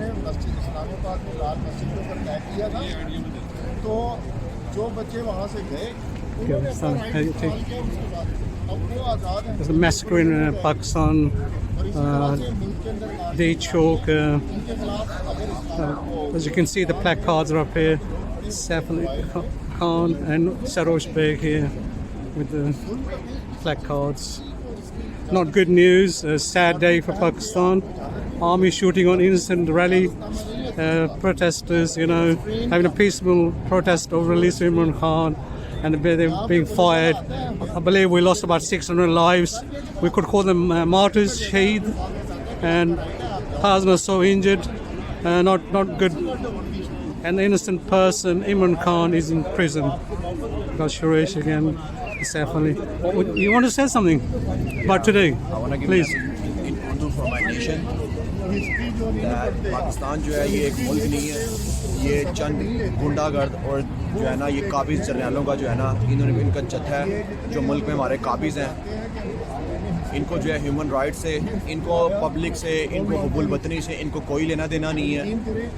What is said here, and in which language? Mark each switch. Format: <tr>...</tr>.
<ur>اسلام آباد میں لال مسجد کے اوپر اٹیک کیا تھا, تو جو بچے وہاں سے گئے انہوں نے اپنا رائٹ استعمال کیا. اس کے بعد اب وہ آزاد ہیں.</ur> <en>There's a massacre in Pakistan. Sea Chalk. As you can see, the placards are up here. Saif Ali Khan and Sarosh Beg here with the placards. Not good news. A sad day for Pakistan. Army shooting on innocent rally protesters, having a peaceful protest over release of Imran Khan, and they're being fired. I believe we lost about 600 lives. We could call them martyrs, shaheed, and thousands or so injured. Not good. And the innocent person, Imran Khan, is in prison. Got Suresh again, Saif Ali. You want to say something about today? I want to give Please. in Urdu for my nation.</en> <ur>Pakistan جو ہے یہ ایک ملک نہیں ہے, یہ چند گنڈا گرد اور جو ہے نا یہ قابض جرنیلوں کا جو ہے نا ان کا جتھا ہے جو ملک میں ہمارے قابض ہیں. ان کو جو ہے ہیومن رائٹ سے, ان کو پبلک سے, ان کو حب الوطنی سے ان کو کوئی لینا دینا نہیں ہے.</ur>